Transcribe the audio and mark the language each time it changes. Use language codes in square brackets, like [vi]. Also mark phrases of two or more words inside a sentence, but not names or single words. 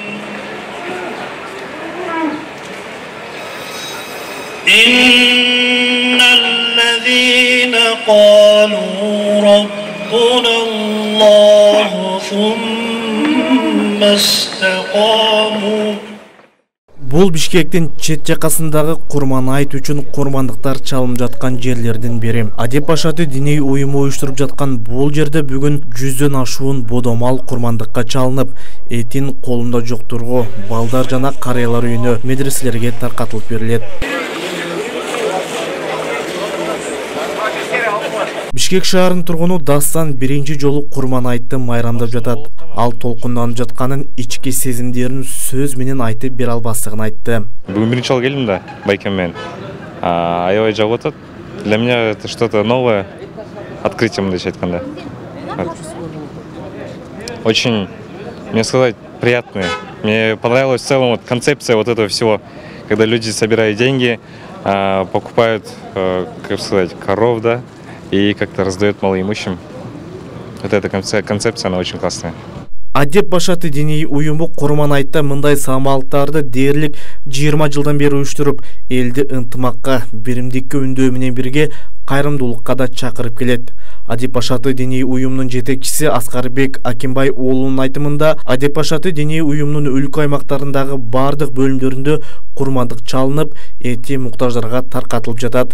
[ar] إن الذين قالوا ربنا الله ثم استقاموا. [ky] Бул Бишкектин чет жакасындагы Курман айт үчүн курмандыктар чалынып жаткан жерлердин бири. Адеп Ашаты диний уюму уюштуруп жаткан бул жерде бүгүн 100дөн ашуун бодомал курмандыкка чалынып, этин колунда жоктурго балдар жана карыялар үйүнө, медреселерге таркатылып берилет. Бишкек шаарынын тургуну Дастан биринчи жолу Курман айтты майрамдап жатат. Ал толкунданып жатканын, ички сезимдерин сөз менен айтып бере албастыгын айтты. Бүгүн биринчи жолу келдим да байкем менен. Аябай жагып атат. [ru] Для меня это что-то новое, открытие, [ky] мындайча айтканда. [ru] Очень, мне сказать, приятное. Мне понравилась в целом вот концепция вот этого всего, когда люди собирают деньги, покупают, как сказать, коров, да, и как-то раздают малоимущим. Вот эта концепция, она очень классная. [ky] Адеп Ашаты диний уюму Курман айтта мындай самалыктарды дээрлик 20 жылдан бери уюштуруп, элди ынтымакка, биримдикке үндөө менен бирге кайрымдуулукка да чакырып келет. Адеп Ашаты диний уюмунун жетекчиси Аскарбек Акимбай уулунун айтымында, Адеп Ашаты диний уюмунун өлкө аймактарындагы бардык бөлүмдөрүндө курмандык чалынып, эти муктаждарга таркатылып жатат.